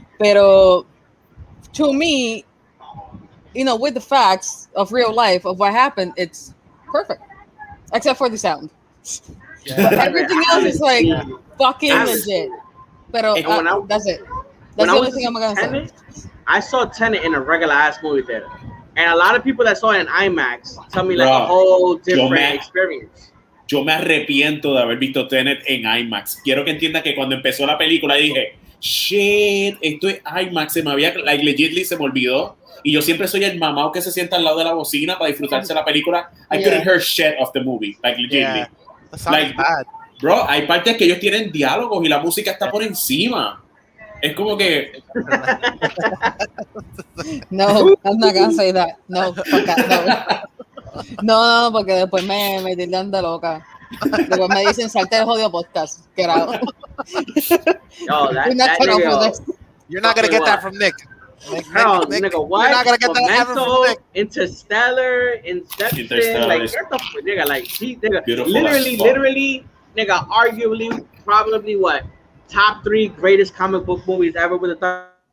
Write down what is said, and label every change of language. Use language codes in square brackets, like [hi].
[es] Pero [en] to me, with the facts of real life of what happened, it's perfect, except for the sound. But everything else is like fucking legit. [es] Pero [en] that's it. That's the only thing I'm gonna say. I saw Tenet in a regular ass movie theater, and a lot of people that saw it in IMAX tell me like a whole different experience. [es] Yo me arrepiento de haber visto Tenet en IMAX. Quiero que entiendan que cuando empezó la película dije, shit, esto es IMAX. Se me me olvidó. Y yo siempre soy el mamao que se sienta al lado de la bocina para disfrutarse la película. [en] I couldn't hear shit of the movie, like legitimately. Yeah. That sounds bad. [es] Bro, hay partes que ellos tienen diálogos y la música está por encima. Es como que... [en] No, I'm not gonna say that. No, fuck that, no, [es] porque después me tildan de loca. Después me dicen salte del jodido podcast. [en] Get out. Yo, that nigga, You're not gonna get that from Nick. Nigga, what? You're not gonna get that ever from Nick. Interstellar, Inception, like get the nigga, like he nigga, Beautiful literally, nigga, arguably, probably what? Top 3 greatest comic book movies ever with the